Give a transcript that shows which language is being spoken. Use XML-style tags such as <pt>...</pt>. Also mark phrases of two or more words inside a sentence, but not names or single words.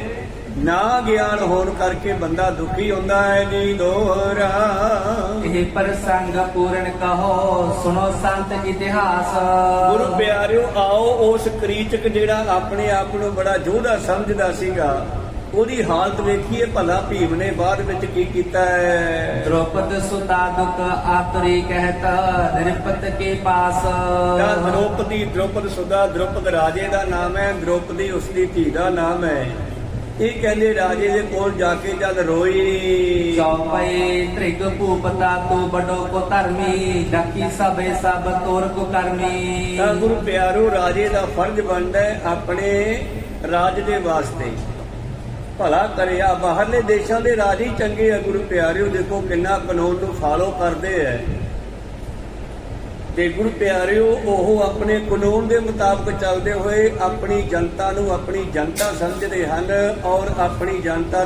<pa>ਨਾ ਗਿਆਨ ਹੋਣ ਕਰਕੇ ਬੰਦਾ ਦੁਖੀ ਹੁੰਦਾ ਹੈ ਜੀ ਦੋਹਰਾ। ਇਹ ਪ੍ਰਸੰਗ ਪੂਰਨ ਕਹੋ ਸੁਣੋ ਸੰਤ ਇਤਿਹਾਸ। ਗੁਰੂ ਪਿਆਰਿਓ, ਆਓ ਉਸ ਕਰੀਚਕ ਜਿਹੜਾ ਆਪਣੇ ਆਪ ਨੂੰ ਬੜਾ ਯੋਧਾ ਸਮਝਦਾ ਸੀਗਾ, ਉਹਦੀ ਹਾਲਤ ਵੇਖੀਏ ਭਲਾ ਭੀਮ ਨੇ ਬਾਅਦ ਵਿੱਚ ਕੀ ਕੀਤਾ ਹੈ। ਦ੍ਰੋਪਦ ਸੁਤਾ ਦੁਖ ਆਤੁਰੀ ਕਹਤ ਨ੍ਰਿਪਤ ਕੇ ਪਾਸ। ਤਾਂ ਦ੍ਰੋਪਦ ਸੁਦਾ, ਦ੍ਰੋਪਦ ਰਾਜੇ ਦਾ ਨਾਮ ਹੈ, ਦ੍ਰੋਪਦੀ ਉਸਦੀ ਧੀ ਦਾ ਨਾਮ ਹੈ। ਇਹ ਕਹਿੰਦੇ ਰਾਜੇ ਦੇ ਕੋਲ ਜਾ ਕੇ ਜਦ ਰੋਈ, ਚੌਪਈ ਤ੍ਰਿਗ ਭੂਪਤਾ ਤੂ ਬੜੋ ਕੋ ਧਰਮੀ ਡਕੀ ਸਬੇ ਸਬ ਤੋਰ ਕੋ ਕਰਮੀ। ਤਾਂ ਗੁਰੂ ਪਿਆਰੋ, ਰਾਜੇ ਦਾ ਫਰਜ਼ ਬਣਦਾ ਹੈ ਆਪਣੇ ਰਾਜ ਦੇ ਵਾਸਤੇ ਭਲਾ ਕਰਿਆ। ਬਾਹਰਲੇ ਦੇਸ਼ਾਂ ਦੇ ਰਾਜ ਹੀ ਚੰਗੇ ਆ ਗੁਰੂ ਪਿਆਰਿਓ, ਦੇਖੋ ਕਿੰਨਾ ਕਾਨੂੰਨ ਨੂੰ ਫਾਲੋ ਕਰਦੇ ਹੈ। ਤੇ ਗੁਰੂ ਪਿਆਰਿਓ, ਉਹ ਆਪਣੇ ਕਾਨੂੰਨ ਦੇ ਮੁਤਾਬਕ ਚੱਲਦੇ ਹੋਏ ਆਪਣੀ ਜਨਤਾ ਨੂੰ ਆਪਣੀ ਜਨਤਾ ਸਮਝਦੇ ਹਨ ਔਰ ਆਪਣੀ ਜਨਤਾ</pa>